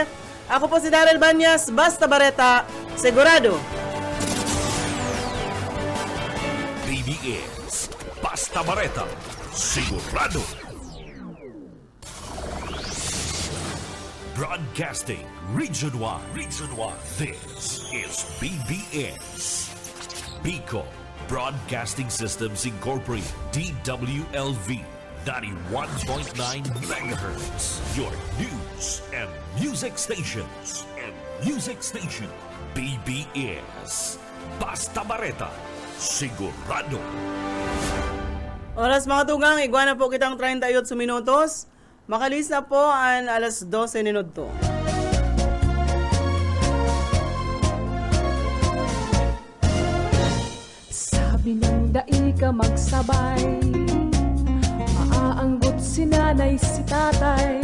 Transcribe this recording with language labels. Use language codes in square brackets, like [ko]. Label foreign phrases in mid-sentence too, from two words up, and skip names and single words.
[bik] Ako po si Darrell Banyas, basta bareta, sigurado. BBS, basta bareta, sigurado. [en] Broadcasting Region 1. This is BBS. Bico Broadcasting Systems Incorporated. DWLV 91.9 megahertz. Your news and music stations. [bik] BBS. Basta bareta, sigurado. Oras mga tugang, igwana po kitang 38 minutos. Makalis na po ang alas 12 minuto. Sabi ng dai ka magsabay, maaanggot si nanay si tatay.